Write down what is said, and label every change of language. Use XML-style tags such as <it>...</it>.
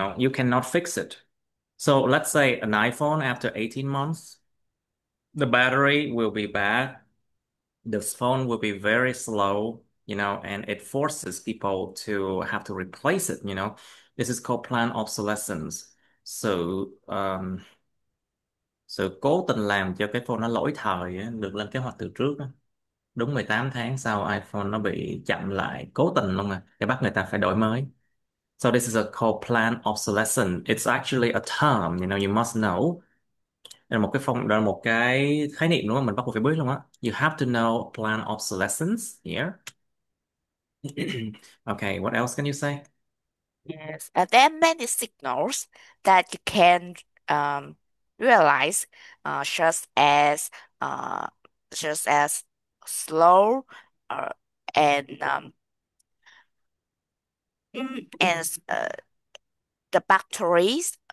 <en>You cannot fix it. So let's say an iPhone after 18 months, the battery will be bad, the phone will be very slow, and it forces people to have to replace it. This is called planned obsolescence.</en> <vi>So, sự cố tình làm cho cái phone nó lỗi thời á, được lên kế hoạch từ trước á. Đúng 18 tháng sau iPhone nó bị chậm lại, cố tình luôn để bắt người ta phải đổi mới.</vi> <en>So this is a called planned obsolescence. It's actually a term, you must know.</en> <vi>Đây là một cái khái niệm đúng không? Mình bắt buộc phải biết luôn á.</vi> <en>You have to know plan obsolescence here. Okay, what else can you say? Yes, there are many signals that you can um, realize, uh, just as uh, just as slow uh, and as the batteries</en>